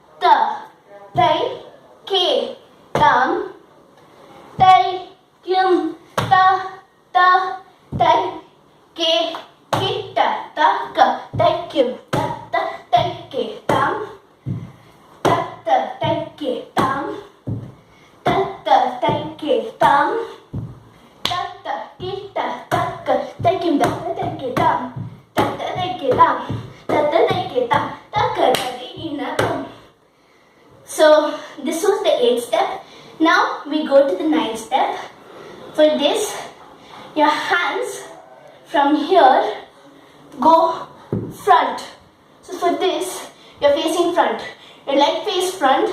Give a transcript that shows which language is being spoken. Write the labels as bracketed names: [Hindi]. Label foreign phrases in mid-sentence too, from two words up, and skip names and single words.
[English] tai, ke, tam, tai, kyum, ta, tai, ke, kita, ta, ka, tai, kyum, ta, tai, ke, tam, tai, ke, tam, tai, ke, tam, kita, ta, ka, tai, kyum, ta, tai, ke, tam, tai, ke, tam, tai, ke, tam, ta, ka, tai, na, tom. So this was the 8th step. Now we go to the 9th step. For this, your hands from here go front. So for this, you're facing front. Your leg face front.